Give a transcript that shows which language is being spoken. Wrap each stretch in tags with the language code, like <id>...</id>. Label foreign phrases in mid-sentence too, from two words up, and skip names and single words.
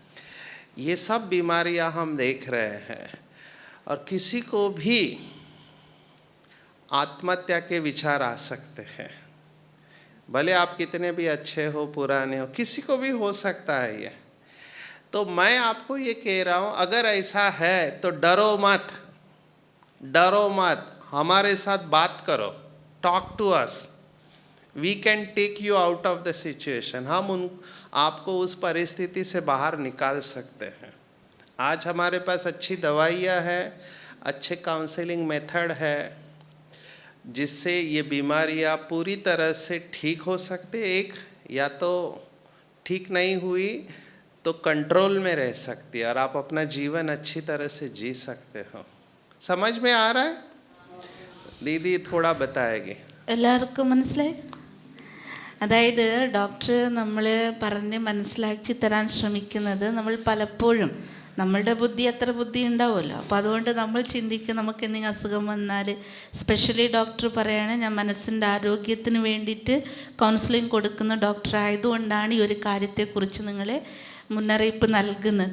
<hi>ये सब बीमारियां हम देख रहे हैं. और किसी को भी आत्महत्या के विचार आ सकते हैं. भले आप कितने भी अच्छे हो, पुराने हो, किसी को भी हो सकता है ये. तो मैं आपको ये कह रहा हूँ, अगर ऐसा है तो डरो मत, डरो मत, हमारे साथ बात करो,</hi> <en>talk to us, we can take you out of the situation.</en> <hi>हम आपको उस परिस्थिति से बाहर निकाल सकते हैं. आज हमारे पास अच्छी दवाइयाँ हैं, अच्छे</hi> <en>counselling method</en> <hi>है, जिससे ये बीमारियाँ पूरी तरह से ठीक हो सकते. एक या तो ठीक नहीं हुई तो कंट्रोल में रह सकती है और आप अपना जीवन अच्छी तरह से जी सकते हो. समझ में आ रहा है? दीदी थोड़ा बताएगी.</hi> <ml>എല്ലാവർക്കും മനസ്സിലായി? അതായത് ഡോക്ടർ നമ്മൾ പറഞ്ഞ് മനസ്സിലാക്കി തരാൻ ശ്രമിക്കുന്നത്, നമ്മൾ പലപ്പോഴും നമ്മളുടെ ബുദ്ധി അത്ര ബുദ്ധി ഉണ്ടാവുമല്ലോ. അപ്പോൾ അതുകൊണ്ട് നമ്മൾ ചിന്തിക്കും നമുക്ക് എന്തെങ്കിലും അസുഖം വന്നാൽ, സ്പെഷ്യലി ഡോക്ടർ പറയുകയാണ് ഞാൻ മനസ്സിൻ്റെ ആരോഗ്യത്തിന് വേണ്ടിയിട്ട് കൗൺസിലിംഗ് കൊടുക്കുന്ന ഡോക്ടർ ആയതുകൊണ്ടാണ് ഈ ഒരു കാര്യത്തെക്കുറിച്ച് നിങ്ങളെ മുന്നറിയിപ്പ് നൽകുന്നത്.</ml>